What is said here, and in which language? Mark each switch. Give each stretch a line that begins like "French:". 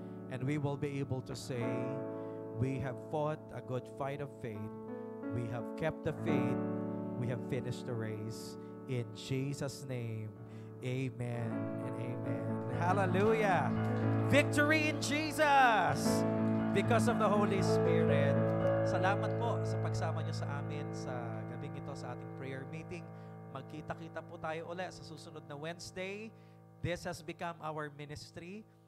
English: And we will be able to say, we have fought a good fight of faith. We have kept the faith. We have finished the race. In Jesus' name, amen and amen. Hallelujah. Victory in Jesus because of the Holy Spirit.
Filipino: Salamat po sa pagsama niyo sa amin sa gabing ito sa ating prayer meeting. Magkita-kita po tayo ulit sa susunod na Wednesday.
English: This has become our ministry.